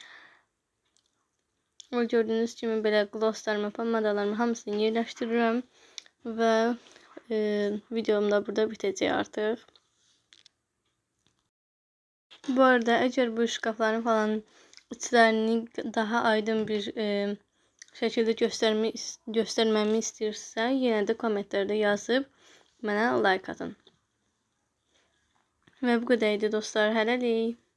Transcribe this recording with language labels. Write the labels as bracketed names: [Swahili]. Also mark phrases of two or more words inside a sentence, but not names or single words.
[Azerbaijani] Ve gördüğünüz gibi belə glosslarımı, pomadalarımı hamısını yerləştiririm ve videom da burada bitəcək artıq. [Turkish] Bu arada eğer bu şkafların falan içlerini daha aydın bir şekilde göstermemi istəyirsə, yine de [Azerbaijani] komentlərdə yazıb mənə like atın. Ve bu qədər idi dostlar, hələlik.